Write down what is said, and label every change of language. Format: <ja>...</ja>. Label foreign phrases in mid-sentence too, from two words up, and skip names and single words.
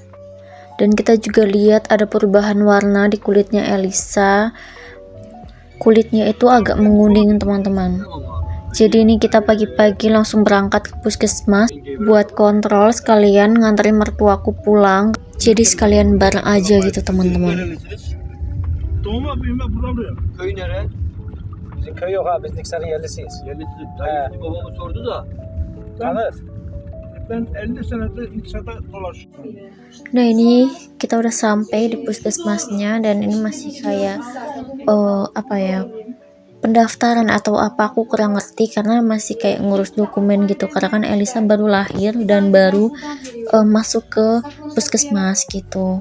<id>Dan kita juga lihat ada perubahan warna di kulitnya Elisa. Kulitnya itu agak menguning teman-teman. Jadi ini kita pagi-pagi langsung berangkat ke puskesmas buat kontrol sekalian nganterin mertuaku pulang. Jadi sekalian bareng aja gitu teman-teman.</id> <tr>Doğma büyüme burada buraya. Köy nere? Bizim köy yok abi. Biz Niksar'ın yerlisiyiz. Yerlisi He. babamı sordu da. Tanır. Ben 50 senedir Niksar'da dolaşıyorum.</tr> <id>Nah ini kita udah sampai di puskesmasnya dan ini masih kayak pendaftaran atau apa, aku kurang ngerti karena masih kayak ngurus dokumen gitu karena kan Elisa baru lahir dan baru masuk ke puskesmas gitu.</id>